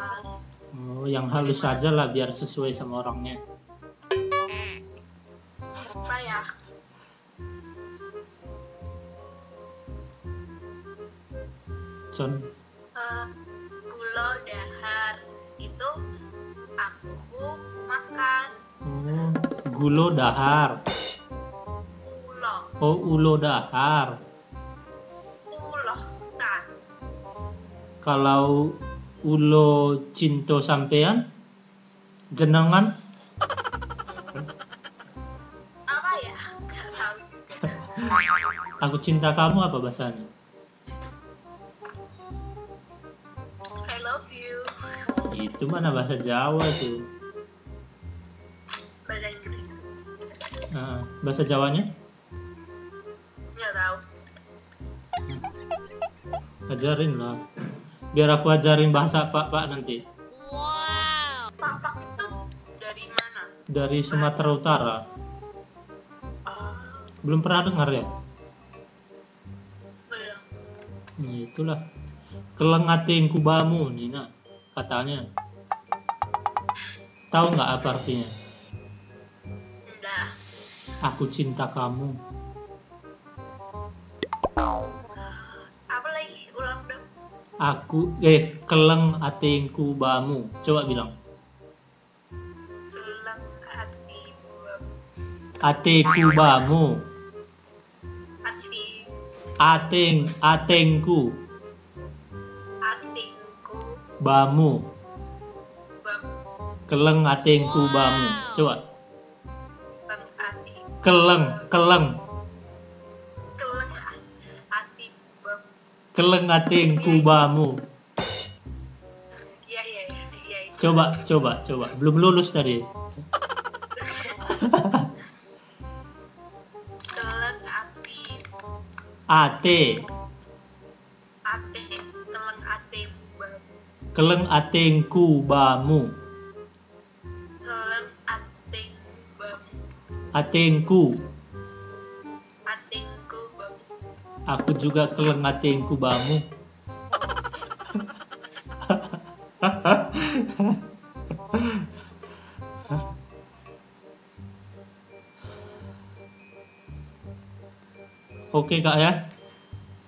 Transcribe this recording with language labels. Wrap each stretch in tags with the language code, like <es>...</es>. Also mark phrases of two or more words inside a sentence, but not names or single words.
<id>Oh, yang halus aja lah biar sesuai sama orangnya. Apa ya? Con. Gulo dahar itu aku makan. Oh, gulo dahar. Ulo, Oh, ulo dahar. ulo kan. Kalau ulo cinto sampean, jenengan. Apa ya? Nggak tahu juga. Aku cinta kamu apa bahasanya?</id> <en>I love you.</en> <id>Itu mana bahasa Jawa tuh. Bahasa Inggris. Nah, bahasa Jawanya? Nggak tahu. Ajarin lah. Biar aku ajarin bahasa Pak nanti. Papak itu dari mana? Dari Sumatera Utara. Belum pernah dengar ya? Belum. Itulah.</id> <btx>Keleng ating kubamu, Nina.</btx> <id>Katanya. Tahu nggak apa artinya? Udah. Aku cinta kamu. Apa lagi? Ulang dong.</id> <btx>Keleng ating kubamu.</btx> <id>Coba bilang.</id> <btx>Ulang hati buam. Ate kubamu.</btx> <id>Hati.</id> <btx>Atengku. Atingku. Bamu. Bam. Keleng atingku bamu. Coba. Bam hati. Keleng. Keleng hati bam. Keleng atingku bamu.</btx> <id>Iya. Coba. Belum lulus tadi.</id> <btx>Keleng hati. Ate. Ate. Keleng hati bam. Keleng atingku bamu. Keleng ating bam. Atingku. Atingku bam.</btx> <id>Aku juga</id> <btx>keleng atingku bamu.</btx> <id>Oke Kak ya.</id>